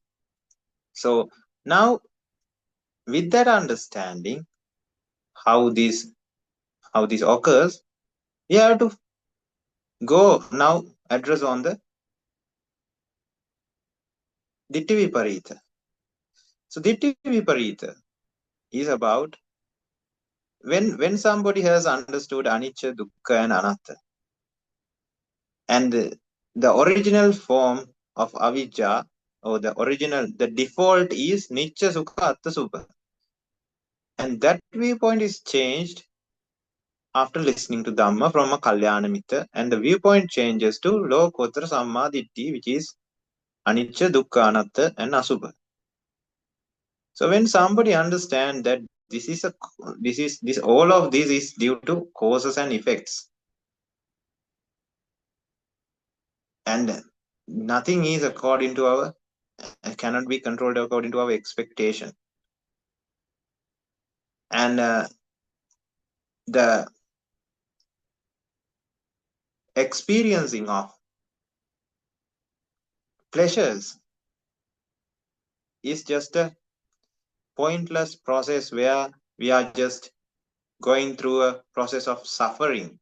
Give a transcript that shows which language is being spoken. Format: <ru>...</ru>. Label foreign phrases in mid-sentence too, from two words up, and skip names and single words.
<en>So now, with that understanding, how this occurs, we have to go now address on the</en> <pi>Ditti Viparita.</pi> <en>So</en> <pi>Ditti Viparita</pi> <en>is about when somebody has understood</en> <pi>anicca, dukkha,</pi> <en>and anatta, and the original form of avijja, or the default is</en> <pi>nicca, sukha, atta, subha,</pi> <en>and that viewpoint is changed after listening to Dhamma from a</en> <pi>Kalyana Mitra,</pi> <en>and the viewpoint changes to</en> <pi>Lokottara Samma Ditti, which is anicca, dukkha, anatta,</pi> <en>and asubha. So when somebody understands that all of this is due to causes and effects, and nothing is according to our, cannot be controlled according to our expectation, and the experiencing of pleasures is just a pointless process where we are just going through a process of suffering.</en>